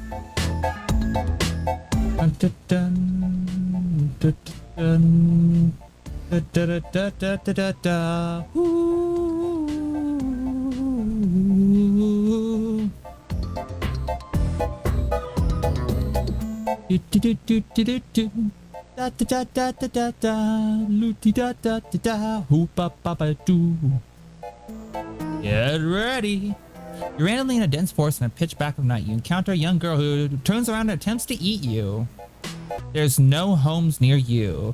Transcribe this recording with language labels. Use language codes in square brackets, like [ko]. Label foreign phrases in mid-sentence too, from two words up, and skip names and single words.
[en] Dun, dun, dun, dun, dun, da, da, da, da, da, da, da. Ooh. Do, do, do, do, do, do. Da, da, da, da, da, da, da. Looty, da, da, da, da. Hoop, ba, ba, ba, doo. Get ready. You're randomly in a dense forest in a pitch black of night. You encounter a young girl who turns around and attempts to eat you. There's no homes near you.